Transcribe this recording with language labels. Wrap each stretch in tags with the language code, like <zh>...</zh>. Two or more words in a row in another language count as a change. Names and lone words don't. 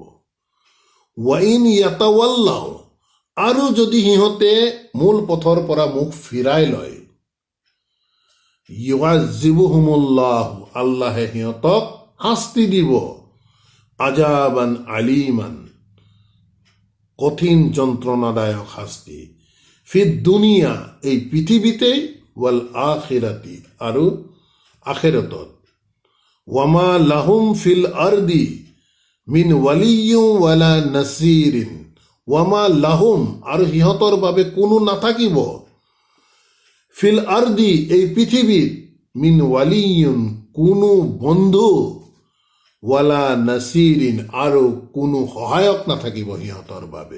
<ar>وَإِنْ يَتَوَلَّوْا,</ar> <as>আৰু যদি সিহঁতে মূল পথৰ পৰা মুখ ফিৰাই লয়, ইউআজ্জিবুহুমুল্লাহ, আল্লাহে সিহঁতক শাস্তি দিব,</as> <ar>عَذَابًا أَلِيمًا,</ar> <as>কঠিন যন্ত্ৰণাদায়ক শাস্তি,</as> <ar>فِي الدُّنْيَا,</ar> <as>এই পৃথিৱীতেই,</as> <ar>وَالْآخِرَةِ,</ar> <as>আৰু আখিৰাতত,</as> <ar>وَمَا لَهُمْ فِي الْأَرْضِ مِنْ وَلِيٍّ وَلَا نَصِيرٍ, وَمَا لَهُمْ,</ar> <as>আৰু সিহঁতৰ বাবে কোনো নাথাকিব,</as> <ar>فِي الْأَرْضِ,</ar> <as>এই পৃথিৱীত,</as> <ar>مِنْ وَلِيٍّ,</ar> <as>কোনো বন্ধু,</as> <ar>وَلَا نَصِيرٍ,</ar> <as>আৰু কোনো সহায়ক নাথাকিব সিহঁতৰ বাবে।</as>